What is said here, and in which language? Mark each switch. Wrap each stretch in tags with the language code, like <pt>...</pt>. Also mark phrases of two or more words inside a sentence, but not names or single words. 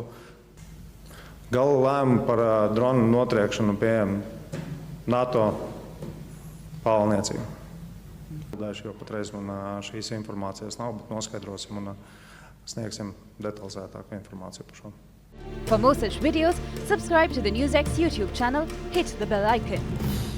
<lv>Gala lēmumu par dronu notriekšanu pieņem NATO pārvaldniecība. Jo patreiz man šīs informācijas nav, bet noskaidrosim un sniegsim detalizētāku informāciju par šo.</lv> <en>For more such videos, subscribe to the NewsX YouTube channel, hit the bell icon.</en>